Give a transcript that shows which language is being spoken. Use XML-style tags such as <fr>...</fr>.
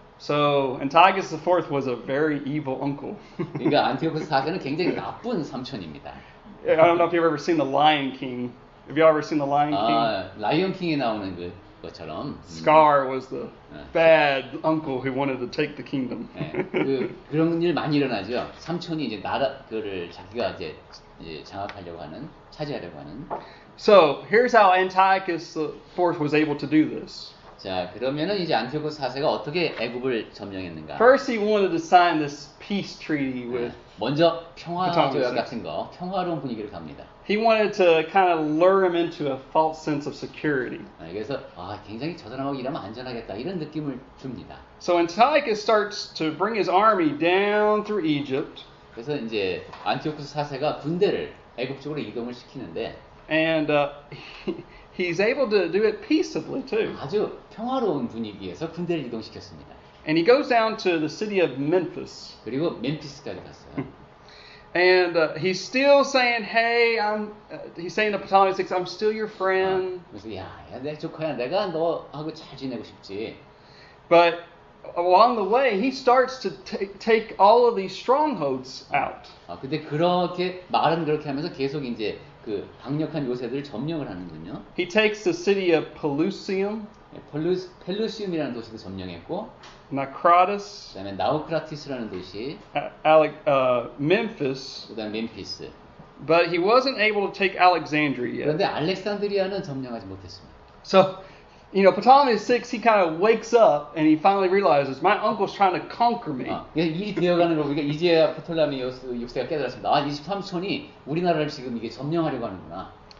<en>So Antiochus IV was a very evil uncle.</en> <ko>그러니까 안티오코스 4세는 굉장히 나쁜 삼촌입니다.</ko> <en>I don't know if you've ever seen The Lion King. Have you ever seen The Lion King?</en> <ko>아, 라이언 킹에 나오는 것처럼.</ko> <en>Scar was the bad uncle who wanted to take the kingdom.</en> <ko>네, 그런 일 많이 일어나죠. 삼촌이 이제 그를 자기가 이제 장악하려고 하는, 차지하려고 하는.</ko> <en>So here's how Antiochus IV was able to do this.</en> <ko>자, 그러면은 이제 안티오코스 4세가 어떻게 애굽을 점령했는가?</ko> <en>First, he wanted to sign this peace treaty with.</en> <ko>먼저 평화 조약</ko> <en>Ptolemy</en> <ko>같은 거, 평화로운 분위기를 갑니다.</ko> <en>He wanted to kind of lure him into a false sense of security.</en> <ko>그래서 굉장히 저 사람하고 일하면 안전하겠다 이런 느낌을 줍니다.</ko> <en>So Antiochus starts to bring his army down through Egypt.</en> <ko>그래서 이제 안티오코스 4세가 군대를 애굽 쪽으로 이동을 시키는데,</ko> <en>And he's able to do it peaceably too.</en> <ko>아주 평화로운 분위기에서 군대를 이동시켰습니다.</ko> <en>And he goes down to the city of Memphis.</en> <ko>그리고 멤피스까지 갔어요.</ko> <en>And he's still saying, hey, he's saying to Ptolemy VI, I'm still your friend.</en> <ko>그래서 야, 내 조카야, 내가 너하고 잘 지내고 싶지.</ko> <en>But along the way, he starts to take all of these strongholds out.</en> <ko>근데 그렇게 말은 그렇게 하면서 계속 이제 그 강력한 요새들을 점령을 하는군요.</ko> <en>He takes the city of Pelusium,</en> <ko>펠루시움이라는 도시도 점령했고,</ko> <en>Naucratis,</en> <ko>그다음에 나우크라티스라는 도시,</ko> <en>Memphis,</en> <ko>그다음 멤피스.</ko> <en>but he wasn't able to take Alexandria yet.</en> <ko>그런데 알렉산드리아는 점령하지 못했습니다.</ko> <en>So, Ptolemy VI, he kind of wakes up and he finally realizes, my uncle's trying to conquer me.</en> <ko>일이 되어가는 거 보니까 이제야 프톨레미오스 6세가 깨달았습니다. 이 삼촌이 우리나라를 지금 이게 점령하려고 하는구나.</ko>